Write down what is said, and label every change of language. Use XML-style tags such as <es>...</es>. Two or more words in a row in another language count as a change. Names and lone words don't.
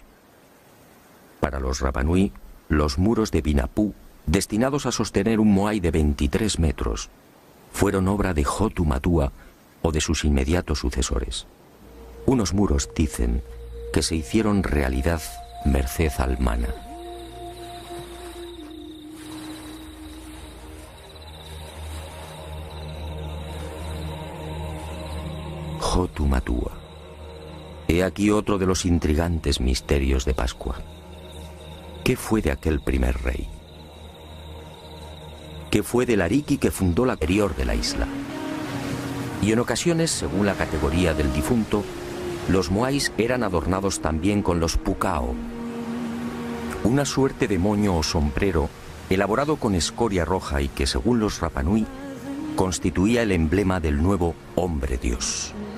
<es>Para los Rapanui, los muros de Binapú, destinados a sostener un moai de 23 metros, fueron obra de Hotu Matua o de sus inmediatos sucesores. Unos muros, dicen, que se hicieron realidad merced al mana. Hotu Matua. He aquí otro de los intrigantes misterios de Pascua. ¿Qué fue de aquel primer rey? ¿Qué fue del Ariki que fundó la interior de la isla? Y en ocasiones, según la categoría del difunto, los moais eran adornados también con los pukao, una suerte de moño o sombrero elaborado con escoria roja y que, según los Rapanui, constituía el emblema del nuevo hombre dios.</es>